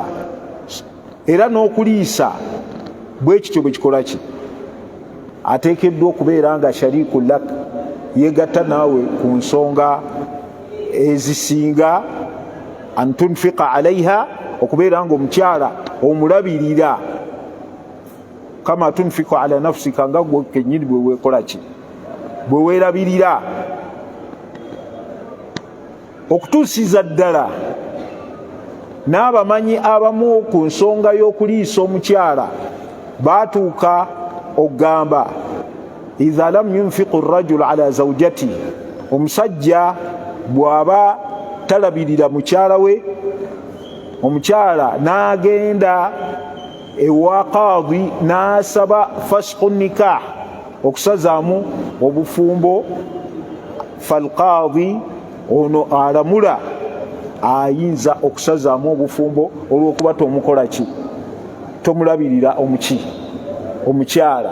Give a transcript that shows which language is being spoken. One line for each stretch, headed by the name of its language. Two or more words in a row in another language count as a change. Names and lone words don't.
Ganda: Era n'okuliisa bwe kityo bwe kikola ki, ateekeddwa okubeera nga
Arabic: شريك لك,
Ganda: yegatta naawe ku nsonga ezisinga.
Arabic: أن تنفق عليها,
Ganda: okubeera nga omukyala omulabirira.
Arabic: كما تنفق على نفسك,
Ganda: nga gwe kennyini bwe weekola ki, bwe weerabirira. Okutuusiza ddala n'abamanyi abamu ku nsonga y'okuliisa omukyala baatuuka okugamba,
Arabic: إذا لم ينفق الرجل على زوجته,
Ganda: omusajja bw'aba talabirira mukyala we, omukyala n'agenda ewa qaadi n'asaba
Arabic: فسخ النكاح,
Ganda: okusazaamu obufumbo. Falqaadi, ono alamula, ayinza okusazaamu obufumbo olw'okuba tomukola ki, tomulabirira omukyala.